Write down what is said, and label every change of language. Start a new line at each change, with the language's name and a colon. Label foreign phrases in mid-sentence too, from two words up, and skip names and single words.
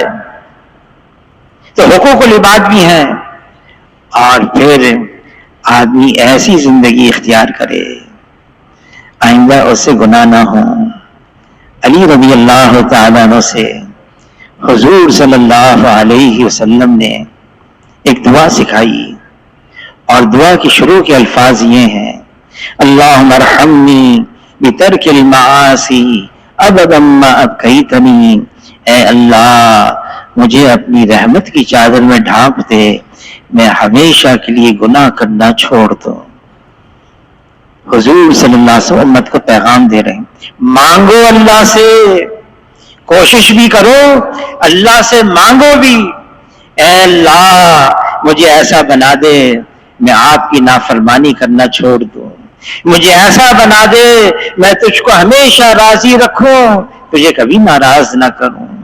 Urdu: تو حقوق العباد بھی ہیں، اور پھر آدمی ایسی زندگی اختیار کرے آئندہ اس سے گناہ نہ ہو۔ علی
Arabic: رضی اللہ تعالیٰ عنہ
Urdu: سے حضور
Arabic: صلی اللہ علیہ وسلم
Urdu: نے ایک دعا سکھائی، اور دعا کی شروع کے الفاظ یہ ہیں:
Arabic: اللہم ارحمنی بترک المعاصی ابدا ما ابقیتنی،
Urdu: اے اللہ مجھے اپنی رحمت کی چادر میں ڈھانپ دے، میں ہمیشہ کے لیے گناہ کرنا چھوڑ دوں۔ حضور
Arabic: صلی اللہ علیہ وسلم
Urdu: امت کو پیغام دے رہے ہیں، مانگو اللہ سے، کوشش بھی کرو، اللہ سے مانگو بھی، اے اللہ مجھے ایسا بنا دے میں آپ کی نافرمانی کرنا چھوڑ دوں، مجھے ایسا بنا دے میں تجھ کو ہمیشہ راضی رکھوں، تجھے کبھی ناراض نہ کروں۔